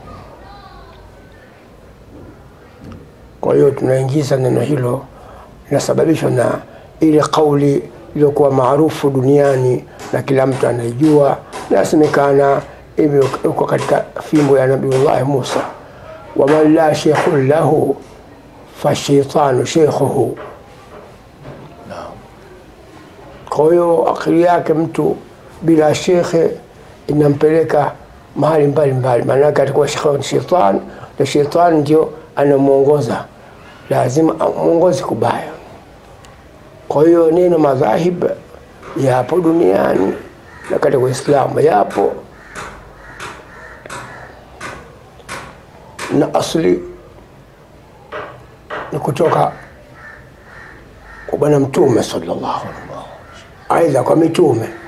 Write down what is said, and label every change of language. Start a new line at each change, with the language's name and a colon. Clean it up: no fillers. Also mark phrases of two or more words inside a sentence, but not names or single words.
Swahili: Kwa hiyo tunaingiza neno hilo, linasababishwa na ile kauli iliyokuwa maarufu duniani na kila mtu anaijua, na yasemekana uko katika fimbo ya Nabiullah Musa
Arabic: ومن لا شيخ له فالشيطان شيخه.
Swahili: Kwa hiyo akili yake mtu bila shekhe inampeleka mahali mbalimbali, maana yake atakuwa shetani, na shetani ndio anamuongoza, lazima muongozi kubaya. Kwa hiyo neno madhahib yapo duniani na katika Uislamu yapo, na asli ni kutoka kwa Bwana Mtume
Arabic: صلى الله عليه وسلم,
Swahili: aidha kwa mitume.